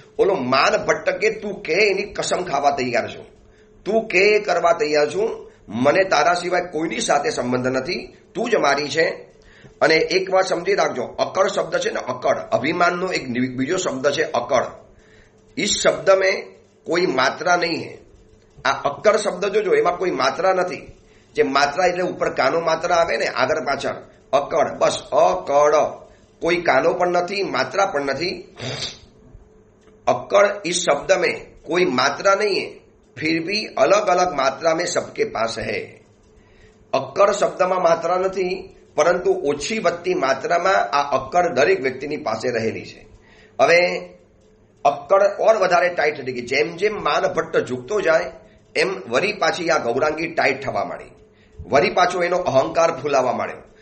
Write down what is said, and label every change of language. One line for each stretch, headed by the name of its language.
Gujarati: ઓલો માન ભટ્ટકે તું કે એની કસમ ખાવા તૈયાર છું, તું કે કરવા તૈયાર છું. મને તારા સિવાય કોઈની સાથે સંબંધ નથી, તું જ મારી છે. અને એક વાત સમજી રાખજો, અકड़ શબ્દ છે ને, અકड़ અભિમાનનો એક બીજો શબ્દ છે અકड़.
Hindi: इस शब्द में कोई मात्रा नहीं है.
Gujarati: આ અકड़ શબ્દ જોજો, એમાં કોઈ માત્રા નથી. જે માત્રા એટલે ઉપર કાનો માત્રા આવે ને આગળ પાછળ, અકड़, બસ અકड़. કોઈ કાનો પણ નથી, માત્રા પણ નથી.
Hindi: अकड़ इस शब्द में कोई मात्रा नहीं है, फिर भी अलग अलग मात्रा में सबके पास है.
Gujarati: અક્કડ શબ્દમાં માત્રા નથી, પરંતુ ઓછી વધતી માત્રામાં આ અક્કડ દરેક વ્યક્તિની પાસે રહેલી છે. હવે અક્કડ ઓર વધારે ટાઈટ થઈ ગઈ. જેમ જેમ માન ભટ્ટ ઝૂકતો જાય એમ વરી પાછી આ ગૌરાંગી ટાઈટ થવા માંડી, વરી પાછો એનો અહંકાર ફૂલાવા માંડ્યો.